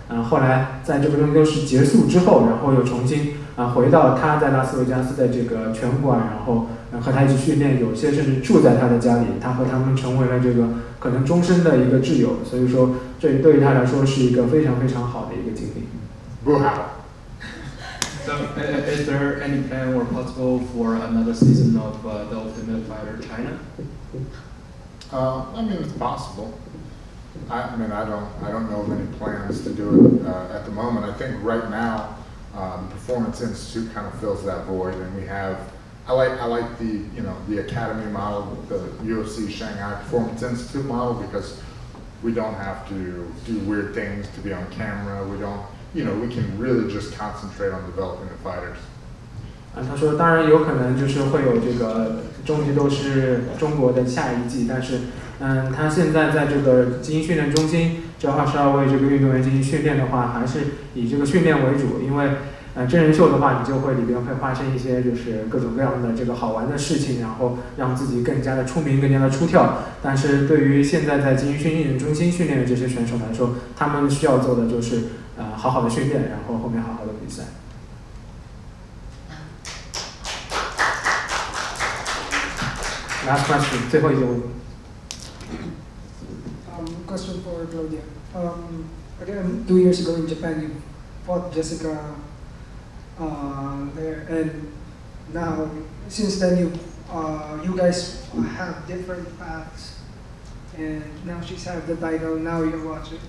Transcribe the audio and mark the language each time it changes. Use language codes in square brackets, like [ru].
[zh] 后来在这个终极斗士结束之后，然后又重新回到他在拉斯维加斯的这个拳馆，然后和他一起训练，有些甚至住在他的家里，他和他们成为了这个可能终身的一个挚友，所以说这对于他来说是一个非常非常好的一个经历。不好。 [en] So, is there any plan or possible for another season of the Ultimate Fighter China? I mean, it's possible. I don't know of any plans to do it at the moment. I think right now, the Performance Institute kind of fills that void, and we have. I like the academy model, the UFC Shanghai Performance Institute model, because we don't have to do weird things to be on camera. We don't, we can really just concentrate on developing the fighters. [zh] 他说，当然有可能就是会有这个终极斗士中国的下一季，但是，他现在在这个精英训练中心，这22位这个运动员进行训练的话，还是以这个训练为主，因为，真人秀的话，你就会里边会发生一些就是各种各样的这个好玩的事情，然后让自己更加的出名，更加的出挑。但是对于现在在精英训练中心训练的这些选手来说，他们需要做的就是好好的训练，然后后面好好的比赛。 [en] Last question， [zh] 最后一个问题。 [en] Question for Claudia. Again, 2 years ago in Japan, you fought Jessica there, and now since then you guys have different paths, and now she's have the title. Now you're watching.